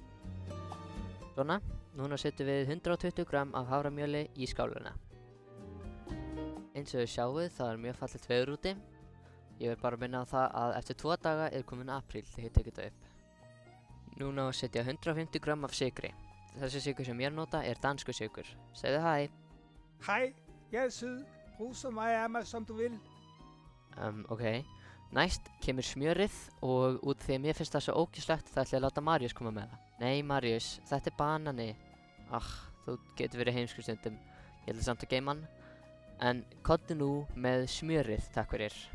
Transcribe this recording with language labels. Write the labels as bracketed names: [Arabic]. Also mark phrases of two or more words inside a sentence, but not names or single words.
[Icelandic] Svona, núna setjum við 120 gram af haframjöli í skáluna. Eins og þið sjáuð, það er mjög fallegt veður úti. Ég vil bara minna á það að eftir 2 daga er komin apríl þegar ég tek þetta upp. Núna að setja 150 gram af sykri. Þessi sykur sem ég nota er danskur sykur. Segðu hæ. [Danish] Hej, jeg er sød. Brug så meget af mig, som du vil. [Icelandic] Ok. Næst kemur smjörið og út því að mér finnst það svo ógeðslegt þá ætla ég að láta Marius koma með það. Nei Marius, þetta er banani. Þú getur verið heimskur stundum. Ég ætla samt að geyma hann. En komdu nú með smjörið, takk fyrir.